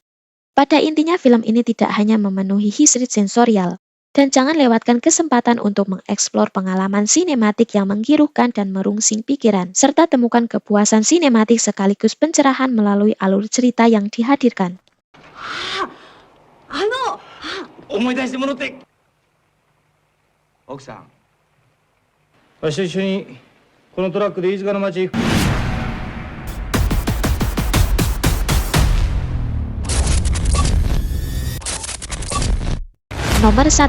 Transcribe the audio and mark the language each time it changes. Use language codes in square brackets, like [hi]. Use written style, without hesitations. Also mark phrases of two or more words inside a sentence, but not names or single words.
[id] Pada intinya film ini tidak hanya memenuhi hisri sensorial, dan jangan lewatkan kesempatan untuk mengeksplor pengalaman sinematik yang menggiruhkan dan merungsing pikiran, serta temukan kepuasan sinematik sekaligus pencerahan melalui alur cerita yang dihadirkan. [ja] 思い出してもらって。奥さん、わしと一緒にこのトラックで飯塚の町。 [id] Nomor 1.